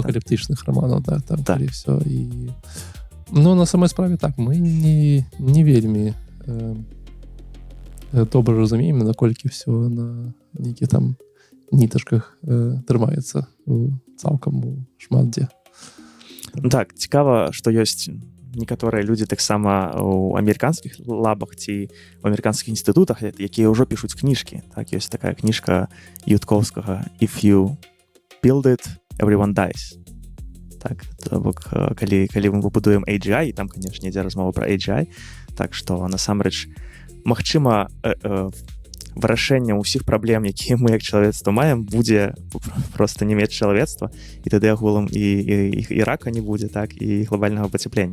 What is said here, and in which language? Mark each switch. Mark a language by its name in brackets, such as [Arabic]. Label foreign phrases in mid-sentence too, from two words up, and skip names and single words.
[Belarusian] Апакаліптычных раманаў, да, там калі ўсё. Ну, на самой справе так, мы не вельмі добра разумеем, наколькі ўсё на нейкіх там нітачках трымаецца цалкам шмат дзе. Так, цікава, што ёсць некаторыя людзі таксама ў амерыканскіх лабах ці ў амерыканскіх інстытутах, якія ўжо пішуць кніжкі. Так, ёсць такая кніжка Юткоўскага [English] «If you build it, everyone dies». [Belarusian] Так, то бок, калі мы пабудуем AGI, і там, канешне, ідзе размова пра AGI, так што, насамрэч, магчыма, вырашэнне ўсіх праблем, якія мы як чалавецтва маем, будзе проста не мець чалавецтва, і тады агулам і рака не будзе, так, і глобальнага пацяплення.